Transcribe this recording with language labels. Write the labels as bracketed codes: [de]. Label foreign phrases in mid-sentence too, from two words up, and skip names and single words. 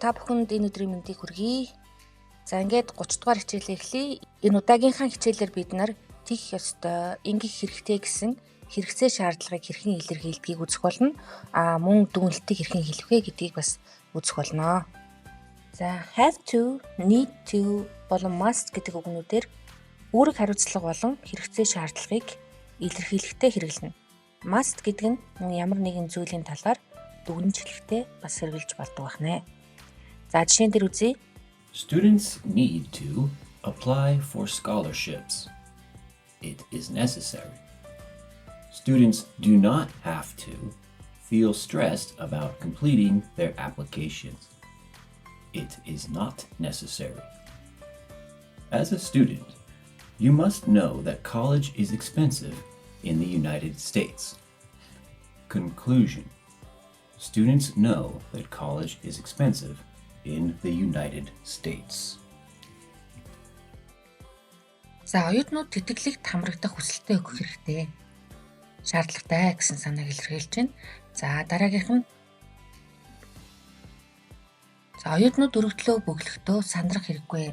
[mn] Та бүхэнд энэ өдрийн мэндийг хүргэе. За ингээд 30 дугаар хичээлээ эхлэе. Энэ удаагийнхаа хичээлээр бид нар тэх ёстой, ингэх хэрэгтэй гэсэн хэрэгцээ шаардлагыг хэрхэн илэрхийлдгийг үзэх болно. Мөн дүгнэлтийг хэрхэн хэлэх вэ гэдгийг бас үзэх болно. За [en] have to, need to [mn] болон must гэдэг үгнүүдээр үүрэг хариуцлага болон хэрэгцээ шаардлагыг илэрхийлэхдээ хэрэглэнэ. Must гэдэг нь мөн ямар нэгэн зүйлийн талаар дүгнэж хэлэхдээ бас хэрэгжилж болдог байна. За жишээн дээр үзье. [en] Students need to apply for scholarships. It is necessary. Students do not have to feel stressed about completing their applications. It is not necessary. As a student, you must know that college is expensive in the United States. Conclusion. Students know that college is expensive in the United States. [mn] За оюутнууд тэтгэлэгт хамрагдах хүсэлтээ өгөх хэрэгтэй. Шаардлагатай гэсэн санааг илэрхийлж байна. За дараагийнх нь оюутнууд өргөдлөө бөглөхдөө сандрах хэрэггүй.